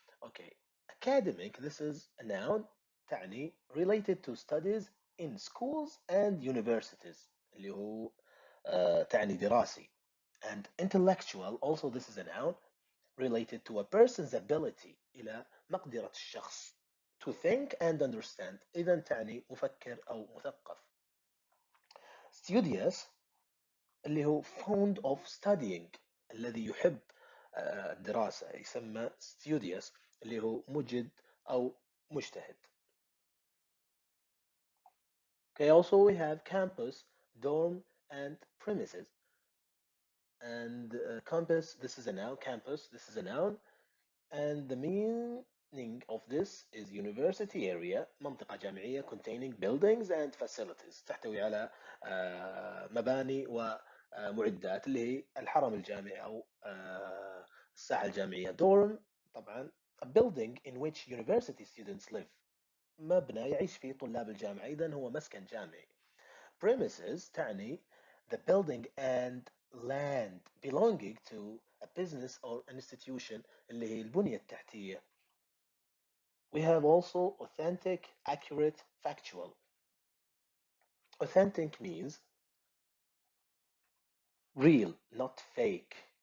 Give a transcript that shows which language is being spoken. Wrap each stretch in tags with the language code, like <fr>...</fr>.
<en>Okay, academic, this is a noun تعني related to studies in schools and universities</en> <ar>اللي هو تعني دراسي.</ar> <en>And intellectual, also this is a noun related to a person's ability</en> <ar>إلى مقدرة الشخص</ar> <en>to think and understand.</en> <ar>إذا تعني مفكر أو مثقف. Studious اللي هو</ar> <en>fond of studying</en> <ar>الذي يحب الدراسة يسمى studious اللي هو مجد أو مجتهد.</ar> <en>Okay, also we have campus, dorm, and premises. And campus, this is a noun. Campus, this is a noun. And the meaning of this is university area,</en> <ar>منطقة جامعية</ar> <en>containing buildings and facilities.</en> <ar>تحتوي على مباني ومعدات اللي هي الحرم الجامعي أو الساحة الجامعية.</ar> <en>Dorm طبعا a building in which university students live.</en> <ar>مبنى يعيش فيه طلاب الجامعة، إذن هو مسكن جامعي.</ar> <en>Premises تعني the building and land belonging to a business or institution</en> <ar>اللي هي البنية التحتية.</ar> <en>We have also authentic, accurate, factual. Authentic means real, not fake.</en>